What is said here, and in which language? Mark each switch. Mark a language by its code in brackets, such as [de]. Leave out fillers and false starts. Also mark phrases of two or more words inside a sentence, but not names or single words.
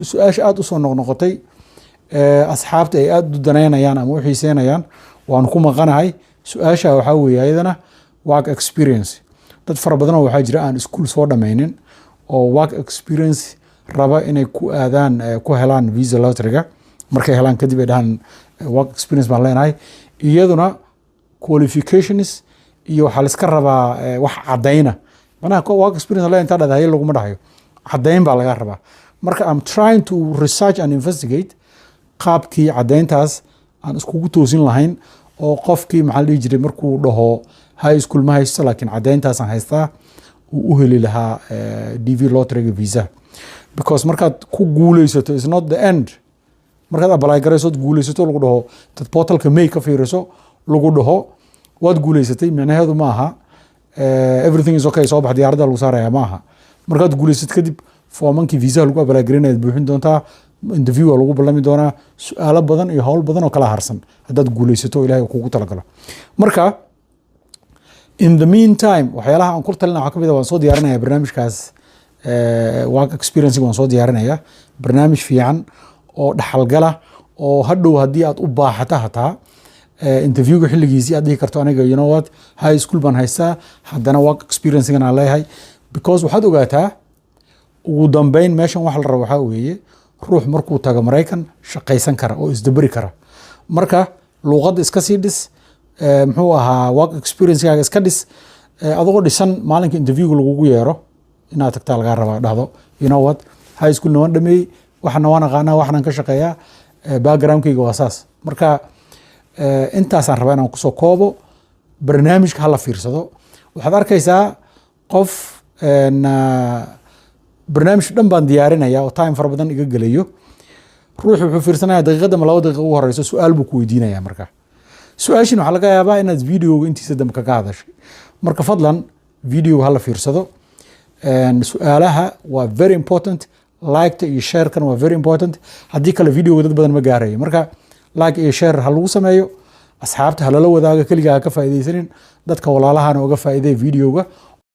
[so] su-aasha aad u soo noqnoqotay asxaabta ay aad u danaynayaan ama u xiiseynayaan waan ku maqanahay. su-aasha waxaa weeye ayadana [en] work experience. [so] dad fara badanoo waxaa jira aan iskuul soo dhammaynin oo [en] work experience [so] raba inay ku aadaan ku helaan visa lotteryga. markay helaan kadib ay dhahaan [en] work experience [so] baan leenahay. iyaduna qualifications iyo waxaa laiska rabaa wax cadayna. manaha [en] work experience [so] le intaa dhadahay laguma dhahayo, cadayn baa laga rabaa. marka [en] I'm trying to research and investigate [so] qaabkii cadayntaas aan iskugu toosin lahayn oo qofkii maxaa la dhihi jiray markuu dhaho [en] high school [so] ma haysto laakiin cadayntaasaan haystaa uu u heli lahaa DV lotteryga visa. [en] because [so] markaad ku guuleysato [en] is not the end. [so] markaad apply garayso guuleysato lagu dhaho dad portalka may ka fiiriso lagu dhaho waad guuleysatay micnaheedu ma aha [en] everything is okay [so] soo bax diyaaradda lagu saaraya ma aha. markaad guuleysatay kadib foomankii visa lagu apply garaynaad buuxin doontaa, interview waa lagu ballami doonaa, su-aalo badan iyo howl badan oo kala harsan haddaad guuleysato ilaahay kugu talagalo. marka in the meantime waxyaalaha aan ku talina waxaa kamid ah waan soo diyaarinaya barnaamijkaas [en] work experience [so] waan soo diyaarinaya barnaamij fiican oo dhaxalgala oo hadhow haddii aad u baaxata hataa interviewga xilligiisii aad dhihi karto aniga [en] you know what high school [so] baan haystaa haddana [en] work experiencegan [so] aan leeyahay. because waxaad ogaataa ugu dambeyn meeshan waxa la rabo waxaa weeye ruux markuu tago Maraykan shaqaysan kara oo isdabari kara. marka luuqadda iska sii dhis, muxuu ahaa [en] work experience-gaaga [so] iska dhis, adoo dhisan maalinka interviewga lagugu yeero inaad tagtaa lagaa rabaa dhahdo [en] you know what high school [so] waan dhameeyey waxana waan aqaanaa waxaan ka shaqeeyaa background-kayga waa saas. marka intaasaan rabaa inaan kusoo koobo barnaamijka hala fiirsado. waxaad arkaysaa qof barnaamij dhan baan diyaarinaya oo time fara badan iga gelayo, ruuxu wuxuu fiirsanaya daqiiqada ma 2 daqiiqo ugu horeyso su-aal buu ku weydiinaya. marka su-aashin waxaa laga yaabaa inaad videoga intiisa dambe kaga hadashay. marka fadlan videoga hala fiirsado. su-aalaha waa [en] very important, [so] like-ta iyo share-kan waa [en] very important. [so] haddii kale videoga dad badan ma gaarayo. marka like iyo share ha lagu sameeyo, asxaabta ha lala wadaago, keligaa ha ka faa'iidaysanin, dadka walaalahana uga faa'iideey videoga